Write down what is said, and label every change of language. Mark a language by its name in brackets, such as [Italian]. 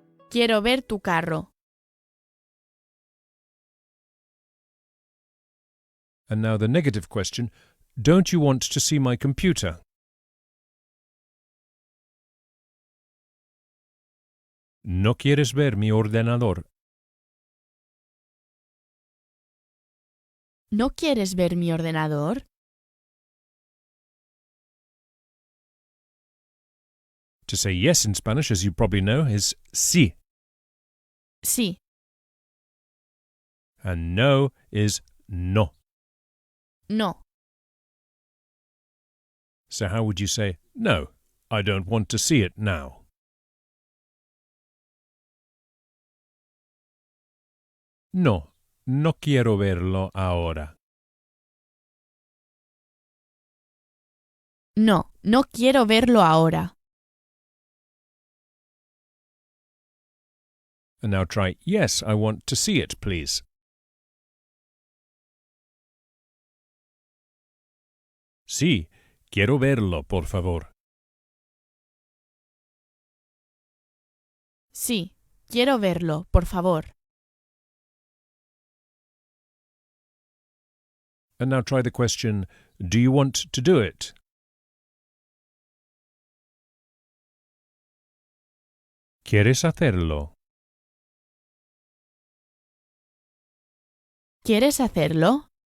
[Spanish] Quiero ver tu carro. [English] And now the negative question, don't you want to see my computer? [Spanish] ¿No quieres ver mi ordenador? ¿No quieres ver mi ordenador? [English] To say yes in Spanish, as you probably know, is sí. [Spanish] Sí. [English] And no is no. [Spanish] No. [English] So how would you say, no, I don't want to see it now? [Spanish] No, no quiero verlo ahora. No, no quiero verlo ahora. [English] And now try, yes, I want to see it, please. [Spanish] Sí, quiero verlo, por favor. Sí, quiero verlo, por favor. [English] And now try the question, do you want to do it? [Spanish] ¿Quieres hacerlo? ¿Quieres hacerlo?